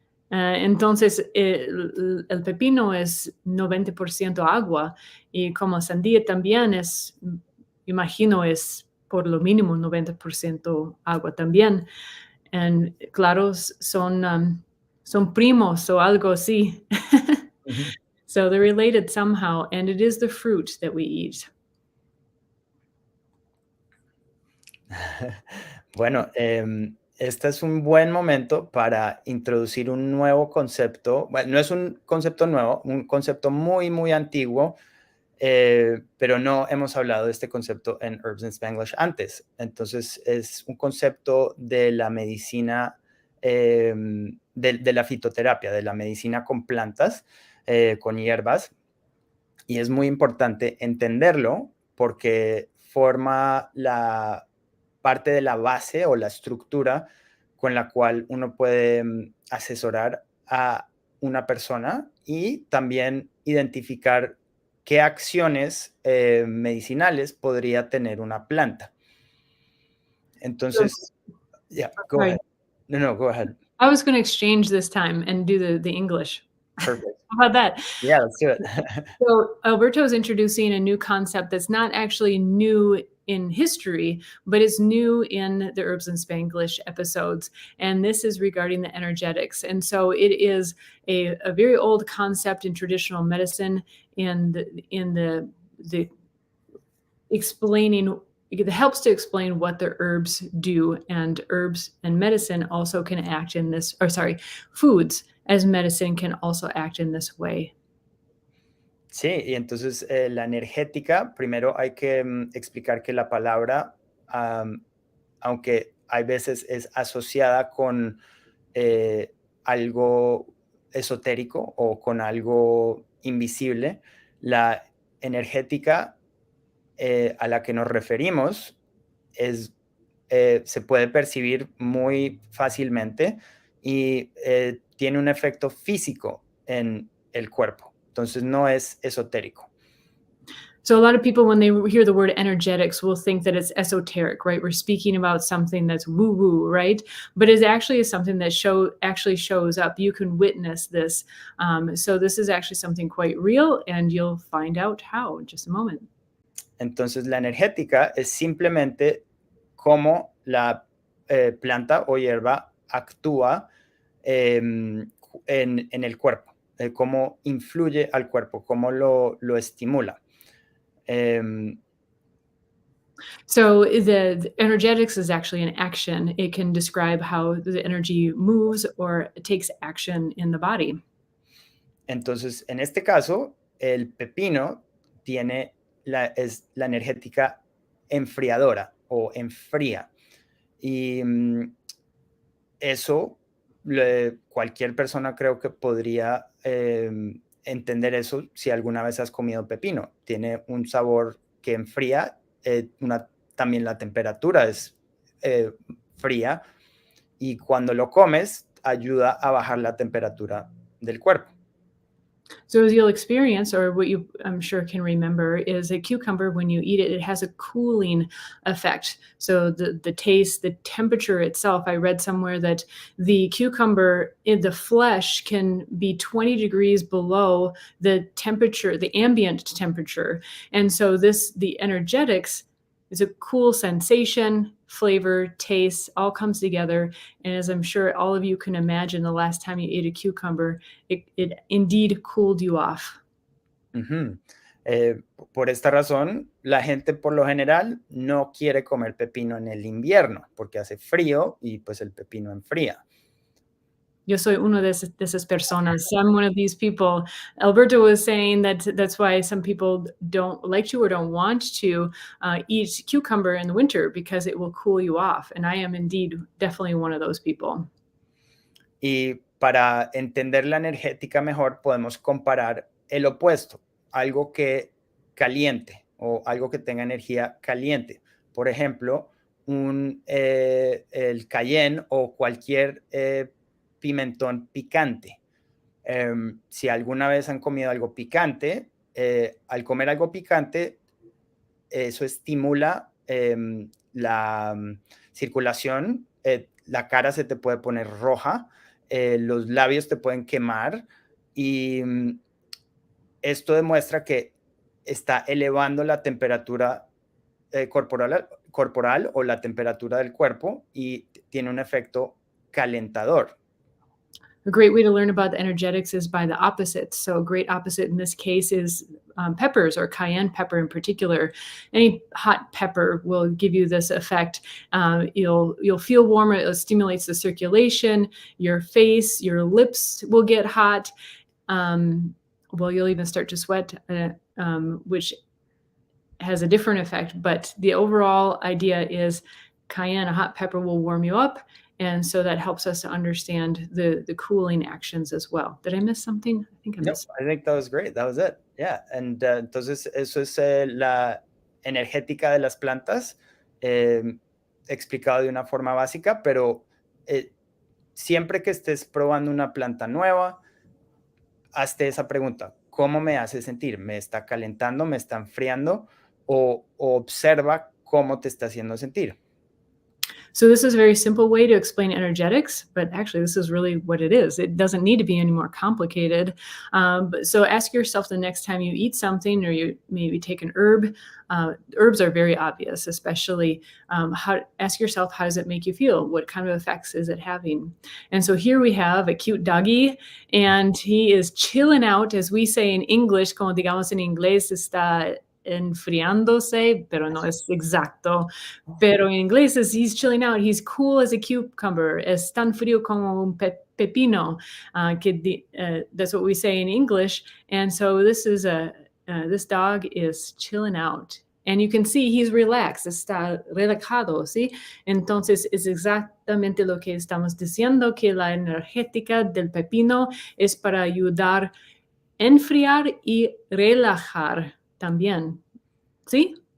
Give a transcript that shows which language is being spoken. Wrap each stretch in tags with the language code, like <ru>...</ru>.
<es>Entonces, el pepino es 90% agua, y como sandía también es, imagino, es por lo mínimo 90% agua también.</es> <en>And</en> <es>claro, son primos o algo así.</es> <en>So they're related somehow, and it is the fruit that we eat.</en> <es>Bueno, este es un buen momento para introducir un nuevo concepto. Bueno, no es un concepto nuevo, un concepto muy, muy antiguo, pero no hemos hablado de este concepto en Herbs in Spanglish antes. Entonces, es un concepto de la medicina, de la fitoterapia, de la medicina con plantas, con hierbas. Y es muy importante entenderlo porque forma la parte de la base o la estructura con la cual uno puede asesorar a una persona y también identificar qué acciones medicinales podría tener una planta. Entonces,</es> <en>yeah, go ahead. No, go ahead. I was going to exchange this time and do the English. Perfect. How about that? Yeah, let's do it. So Alberto is introducing a new concept that's not actually new in history, but it's new in the Herbs in Spanglish episodes. And this is regarding the energetics. And so it is a very old concept in traditional medicine in the explaining. It helps to explain what the herbs do, and herbs and medicine also can act in this, or sorry, foods as medicine can also act in this way.</en> <es>Sí, y entonces la energética, primero hay que explicar que la palabra, aunque hay veces es asociada con algo esotérico o con algo invisible, la energética a la que nos referimos se puede percibir muy fácilmente y tiene un efecto físico en el cuerpo. Entonces no es esotérico.</es> <en>So a lot of people, when they hear the word energetics, will think that it's esoteric, right? We're speaking about something that's woo-woo, right? But it actually is something that actually shows up. You can witness this. So this is actually something quite real, and you'll find out how in just a moment.</en> <es>Entonces la energética es simplemente cómo la planta o hierba actúa en el cuerpo, cómo influye al cuerpo, cómo lo estimula.</es> <en>So the energetics is actually an action. It can describe how the energy moves or takes action in the body.</en> <es>Entonces, en este caso, el pepino es la energética enfriadora o enfría. Y eso, cualquier persona creo que podría entender eso si alguna vez has comido pepino. Tiene un sabor que enfría, también la temperatura es fría y cuando lo comes ayuda a bajar la temperatura del cuerpo.</es> <en>So as you'll experience, or what you I'm sure can remember, is a cucumber, when you eat it, it has a cooling effect. So the taste, the temperature itself, I read somewhere that the cucumber in the flesh can be 20 degrees below the temperature, the ambient temperature. And so the energetics is a cool sensation, flavor, taste, all comes together. And as I'm sure all of you can imagine, the last time you ate a cucumber, it indeed cooled you off. Ujú.</en> <es>Por esta razón, la gente por lo general no quiere comer pepino en el invierno porque hace frío y pues el pepino enfría. Yo soy uno de esas personas.</es> <en>I'm one of these people. Alberto was saying that that's why some people don't like to or don't want to eat cucumber in the winter, because it will cool you off. And I am indeed definitely one of those people.</en> <es>Y para entender la energética mejor, podemos comparar el opuesto, algo que caliente o algo que tenga energía caliente. Por ejemplo, el cayenne o cualquier pimentón picante. Si alguna vez han comido algo picante, al comer algo picante, eso estimula la circulación, la cara se te puede poner roja, los labios te pueden quemar y esto demuestra que está elevando la temperatura corporal o la temperatura del cuerpo y tiene un efecto calentador.</es> <en>A great way to learn about the energetics is by the opposites. So a great opposite in this case is peppers, or cayenne pepper in particular. Any hot pepper will give you this effect. You'll feel warmer. It stimulates the circulation. Your face, your lips will get hot. Well, you'll even start to sweat, which has a different effect. But the overall idea is cayenne, a hot pepper, will warm you up. And so that helps us to understand the cooling actions as well. Did I miss something? I think I missed. I think that was great. That was it. Yeah. And</en> <es>entonces eso es la energética de las plantas, explicado de una forma básica, pero siempre que estés probando una planta nueva, hazte esa pregunta: ¿cómo me hace sentir? ¿Me está calentando? ¿Me está enfriando? O observa cómo te está haciendo sentir.</es> <en>So this is a very simple way to explain energetics, but actually this is really what it is. It doesn't need to be any more complicated. So ask yourself the next time you eat something, or you maybe take an herb. Herbs are very obvious, especially ask yourself, how does it make you feel? What kind of effects is it having? And so here we have a cute doggy, and he is chilling out, as we say in English,</en> <es>como digamos en inglés, está enfriándose, pero no es exacto. Pero en inglés</es> <en>is he's chilling out. He's cool as a cucumber.</en> <es>Es tan frío como un pepino.</es> <en>That's what we say in English. And so this dog is chilling out. And you can see he's relaxed,</en> <es>está relajado, ¿sí? Entonces es exactamente lo que estamos diciendo, que la energética del pepino es para ayudar a enfriar y relajar también, ¿sí?</es>